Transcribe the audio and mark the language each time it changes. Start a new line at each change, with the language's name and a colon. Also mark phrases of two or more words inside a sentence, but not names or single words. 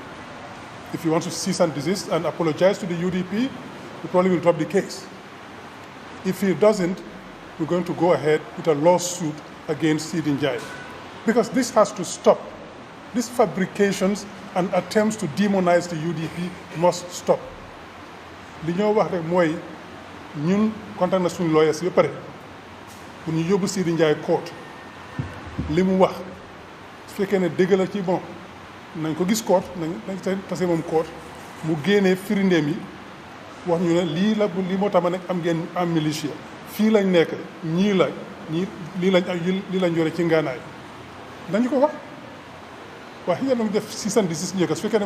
English: If he wants to cease and desist and apologize to the UDP, we probably will drop the case. If he doesn't, we're going to go ahead with a lawsuit against Seedy Njie. Because this has to stop. These fabrications and attempts to demonize the UDP must stop.
Wolof: Li ñoo wax rek mooy ñun contact na suñu lawyers ba pare pour ñu yóbbu Seedy Njie court li mu wax su fekkee ne dëgg la ci bon nañ ko gis court nañ tase moom court mu génnee firindeem yi wax ñu ne lii moo tax ma nekk am ngeen am militia fii lañ nekk ñii lii lañ yore ci ngaanaay dañu ko wax waaye yéen a ngi def 616 njëkk su fekkee ne